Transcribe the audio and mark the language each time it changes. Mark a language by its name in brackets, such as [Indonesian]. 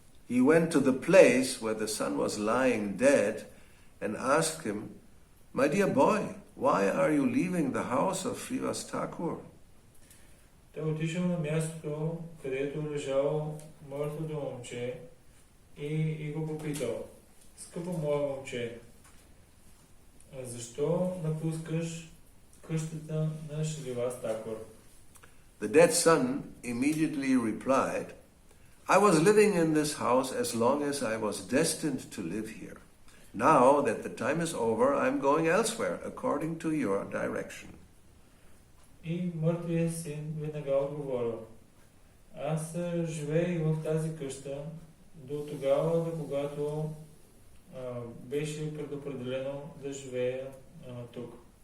[English] He went to the place where the son was lying dead and asked him, "My dear boy, why are you leaving the house of Srivasa Thakura?" [Bulgarian] Той отишъл на мястото, където лежало мъртвото момче и го попитал, скъпо мое момче, защо напускаш къщата на Сриваса Thakura? [English] The dead son immediately replied, "I was living in this house as long as I was destined to live here. Now that the time is over, I am going elsewhere according to your direction." [Bulgarian] И мъртвият син веднага отговорил, аз живея в тази къща, до тогава, до когато беше предопределено да живея тук.